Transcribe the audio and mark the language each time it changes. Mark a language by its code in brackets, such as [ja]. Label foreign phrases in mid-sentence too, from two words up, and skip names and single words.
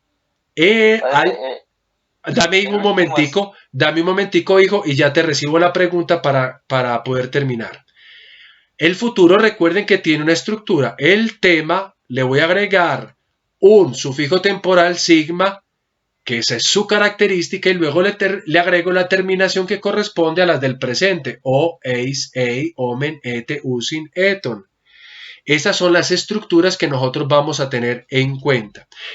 [es] Dame un momentico, hijo, y ya te recibo la pregunta para poder terminar. El futuro, recuerden que tiene una estructura. El tema, le voy a agregar un sufijo temporal sigma, que esa es su característica, y luego le agrego la terminación que corresponde a las del presente. [el] O, εις, ει, ομεν, ετε, ουσιν, eton. [es] Esas son las estructuras que nosotros vamos a tener en cuenta.